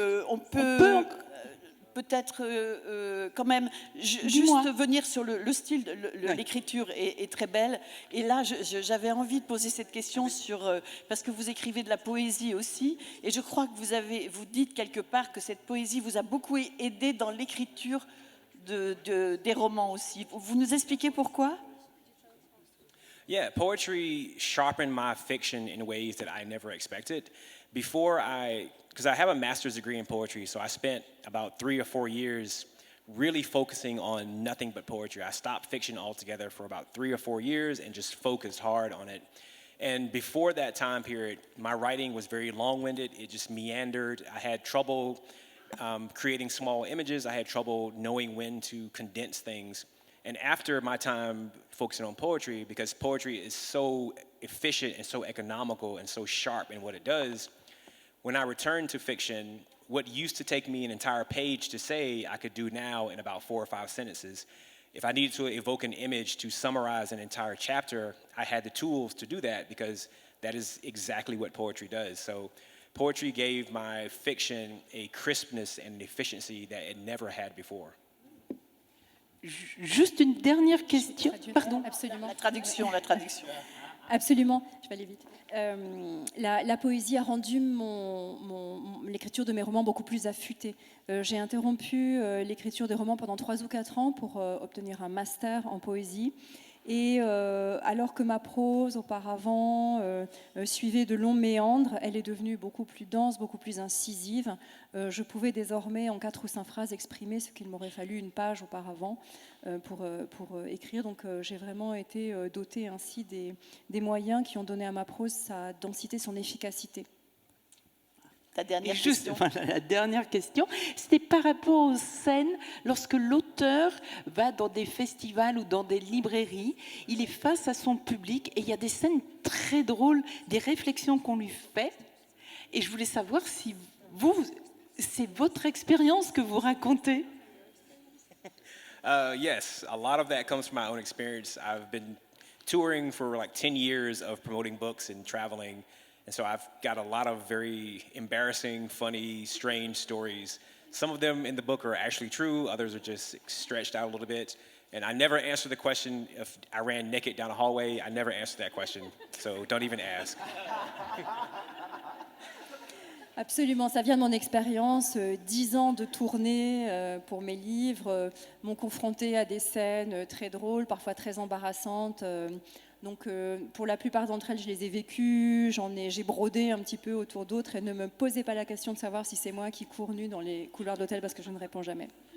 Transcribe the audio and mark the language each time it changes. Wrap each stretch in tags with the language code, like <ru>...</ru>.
<fr>On peut peut-être quand même juste venir sur le style, l'écriture est très belle. Et là, j'avais envie de poser cette question parce que vous écrivez de la poésie aussi, et je crois que vous dites quelque part que cette poésie vous a beaucoup aidé dans l'écriture des romans aussi. Vous nous expliquez pourquoi?</fr> <en>Yeah, poetry sharpened my fiction in ways that I never expected. Because I have a master's degree in poetry, so I spent about 3 or 4 years really focusing on nothing but poetry. I stopped fiction altogether for about 3 or 4 years and just focused hard on it. And before that time period, my writing was very long-winded. It just meandered. I had trouble creating small images. I had trouble knowing when to condense things. And after my time focusing on poetry, because poetry is so efficient and so economical and so sharp in what it does, when I returned to fiction, what used to take me an entire page to say, I could do now in about 4 or 5 sentences. If I needed to evoke an image to summarize an entire chapter, I had the tools to do that because that is exactly what poetry does. So poetry gave my fiction a crispness and an efficiency that it never had before.</en> <fr>Juste une dernière question. Pardon. Absolument. La traduction. Absolument, je vais aller vite. La poésie a rendu l'écriture de mes romans beaucoup plus affûtée. J'ai interrompu l'écriture des romans pendant 3 ou 4 ans pour obtenir un master en poésie. Et alors que ma prose auparavant suivait de longs méandres, elle est devenue beaucoup plus dense, beaucoup plus incisive. Je pouvais désormais en 4 ou 5 phrases exprimer ce qu'il m'aurait fallu une page auparavant pour écrire. Donc j'ai vraiment été dotée ainsi des moyens qui ont donné à ma prose sa densité, son efficacité. Ta dernière Juste, question. voilà, la dernière question, c'était par rapport aux scènes, lorsque l'auteur va dans des festivals ou dans des librairies, il est face à son public et il y a des scènes très drôles, des réflexions qu'on lui fait. Et je voulais savoir si c'est votre expérience que vous racontez.</fr> <en>Yes, a lot of that comes from my own experience. I've been touring for like 10 years of promoting books and traveling. And so I've got a lot of very embarrassing, funny, strange stories. Some of them in the book are actually true. Others are just stretched out a little bit. And I never answer the question if I ran naked down a hallway. I never answer that question. So don't even ask.</en> <fr>Absolument, ça vient de mon expérience. 10 ans de tournée pour mes livres m'ont confrontée à des scènes très drôles, parfois très embarrassantes. Donc, pour la plupart d'entre elles, je les ai vécues, j'ai brodé un petit peu autour d'autres et ne me posez pas la question de savoir si c'est moi qui cours nue dans les couloirs d'hôtel parce que je ne réponds jamais.</fr>